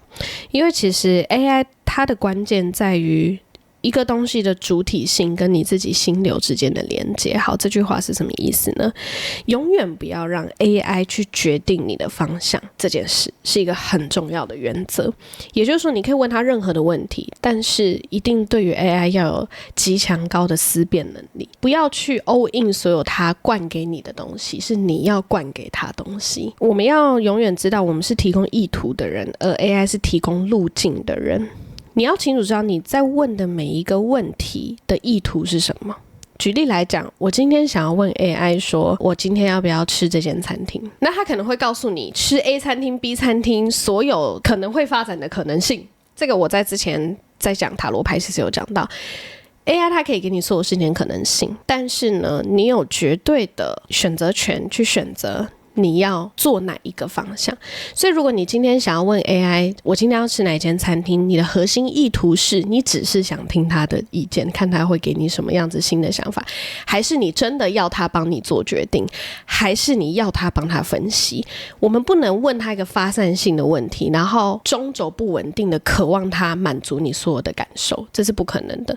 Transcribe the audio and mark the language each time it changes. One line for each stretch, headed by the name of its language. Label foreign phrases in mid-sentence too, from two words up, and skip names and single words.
Chinese: 因為其實 AI 它的關鍵在於一個東西的主體性跟你自己心流之間的連接。好，這句話是什麼意思呢？永遠不要讓 AI 去決定你的方向，這件事是一個很重要的原則。也就是說，你可以問他任何的問題，但是一定對於 AI 要有極強高的思辨能力，不要去
English: all in
Chinese: 所有他灌給你的東西，是你要灌給他東西。我們要永遠知道，我們是提供意圖的人，而 AI 是提供路徑的人。你要清楚知道你在問的每一個問題的意圖是什麼。舉例來講，我今天想要問 AI 說，我今天要不要吃這間餐廳？那他可能會告訴你，吃 A 餐廳、B 餐廳所有可能會發展的可能性。這個我在之前在講塔羅牌其實有講到。AI 它可以給你所有事情可能性，但是呢，你有絕對的選擇權去選擇你要做哪一個方向。所以如果你今天想要問 AI 我今天要吃哪一間餐廳，你的核心意圖是你只是想聽他的意見，看他会给你什麼樣子新的想法，還是你真的要他幫你做決定，還是你要他幫他分析。我們不能問他一個發散性的問題，然後中軸不穩定的渴望他滿足你所有的感受，這是不可能的。